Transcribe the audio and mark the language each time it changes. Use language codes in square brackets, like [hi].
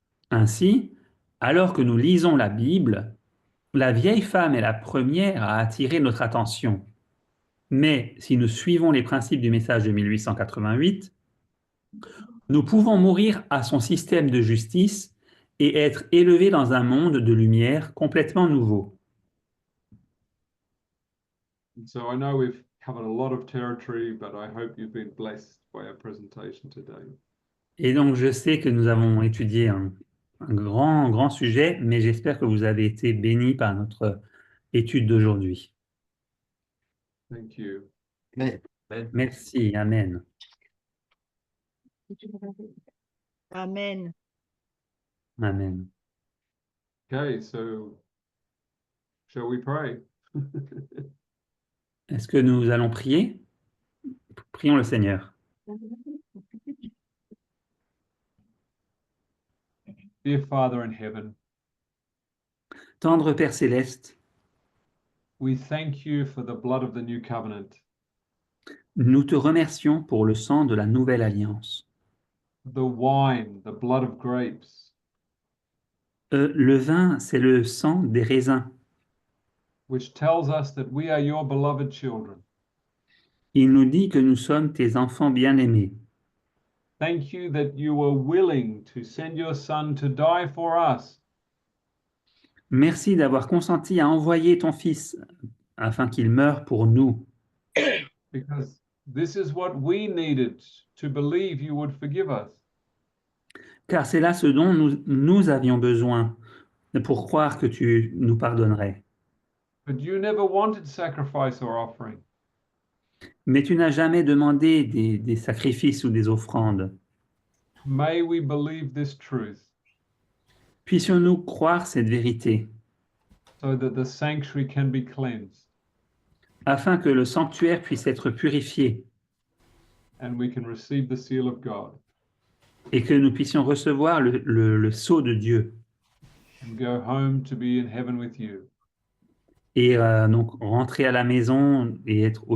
[fr] Ainsi, alors que nous lisons la Bible, la vieille femme est la première à attirer notre attention. Mais si nous suivons les principes du message de 1888, nous pouvons mourir à son système de justice et être élevés dans un monde de lumière complètement nouveau. [en] And so I know we've covered a lot of territory, but I hope you've been blessed by our presentation today. [fr] Et donc, je sais que nous avons étudié un grand sujet, mais j'espère que vous avez été bénis par notre étude d'aujourd'hui. [en] Thank you. Amen. [fr] Merci, Amen. Amen. Amen. [en] Okay, so shall we pray? [fr] Est-ce que nous allons prier? Prions le Seigneur. [en] Dear Father in heaven, [fr] Tendre Père céleste, [en] we thank you for the blood of the new covenant, [fr] nous te remercions pour le sang de la nouvelle alliance. [en] the wine, the blood of grapes, [fr] Le vin, c'est le sang des raisins. [en] which tells us that we are your beloved children. [fr] Il nous dit que nous sommes tes enfants bien-aimés. [en] Thank you that you were willing to send your Son to die for us, [fr] Merci d'avoir consenti à envoyer ton Fils afin qu'il meure pour nous. [en] because this is what we needed to believe you would forgive us. [fr] Car c'est là ce dont nous avions besoin pour croire que tu nous pardonnerais. [en] But you never wanted sacrifice or offering. [fr] Mais tu n'as jamais demandé des sacrifices ou des offrandes. [en] May we believe this truth [fr] Puissions-nous croire cette vérité, [en] so that the sanctuary can be cleansed [fr] afin que le sanctuaire puisse être purifié [en] and we can receive the seal of God [fr] et que nous puissions recevoir le sceau de Dieu [en] and go home to be in heaven with you. [fr] et donc rentrer à la maison et être au ciel avec toi.